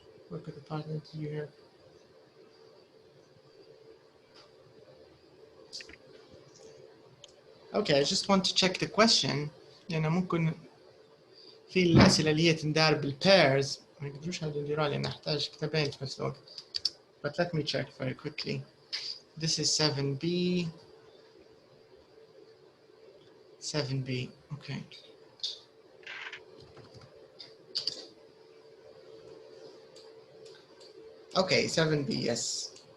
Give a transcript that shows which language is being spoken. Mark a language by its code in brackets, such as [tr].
[en] Work with the partner to you here. Okay, I just want to check the question. [ar] يعني ممكن في الأسئلة اللي هي تندار بالpairs ما يقدروش هذول ينديروها لأن نحتاج كتابين في نفس الوقت. [en] But let me check very quickly. This is 7B. 7B. Okay. Okay, 7B, yes.